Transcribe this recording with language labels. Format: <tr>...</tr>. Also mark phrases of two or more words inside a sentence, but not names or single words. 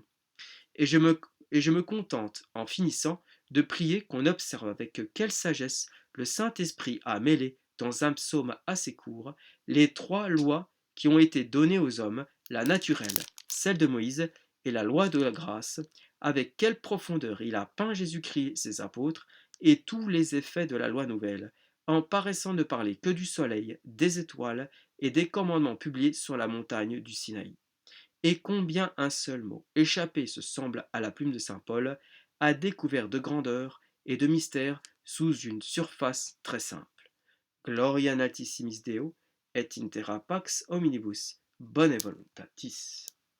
<fr>Et je me contente, en finissant, de prier qu'on observe avec quelle sagesse le Saint-Esprit a mêlé, dans un psaume assez court, les trois lois qui ont été données aux hommes, la naturelle, celle de Moïse, et la loi de la grâce, avec quelle profondeur il a peint Jésus-Christ, ses apôtres, et tous les effets de la loi nouvelle, en paraissant ne parler que du soleil, des étoiles et des commandements publiés sur la montagne du Sinaï. Et combien un seul mot, échappé se semble à la plume de saint Paul, a découvert de grandeur et de mystère sous une surface très simple.</fr> <la>Gloria natissimis Deo, et in terra pax hominibus, bone voluntatis.</la>